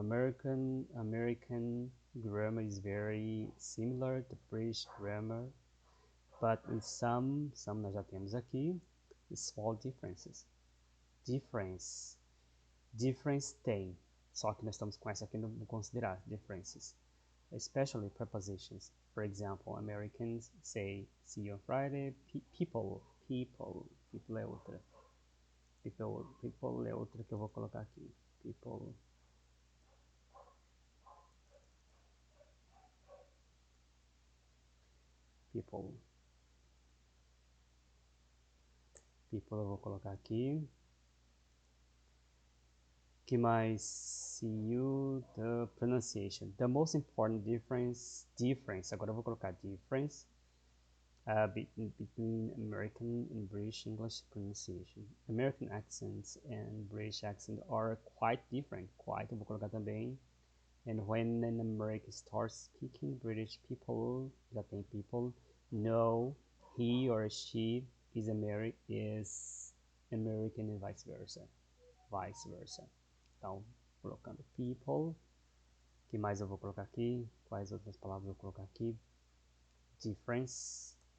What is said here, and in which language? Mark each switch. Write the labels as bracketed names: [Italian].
[English] American grammar is very similar to British grammar, but with some [Portuguese] nós já temos aqui, [English] small differences. [Portuguese] Difference tem, só que nós estamos com essa aqui no considerar, differences. [English] Especially prepositions. For example, Americans say, see you on Friday. [Portuguese] People é outra. People é outra que eu vou colocar aqui. People eu vou colocar aqui. Que mais? [English] See you, the pronunciation. The most important difference. [Portuguese] Agora eu vou colocar [English] difference between American and British English pronunciation. American accents and British accent are quite different. [Portuguese] Quite, eu vou colocar também. [English] And when an American starts speaking, British people, [Portuguese] já tem [English] people, know he or she is American and vice versa. [Portuguese] Então, colocando people. O que mais eu vou colocar aqui? Quais outras palavras eu vou colocar aqui? Difference.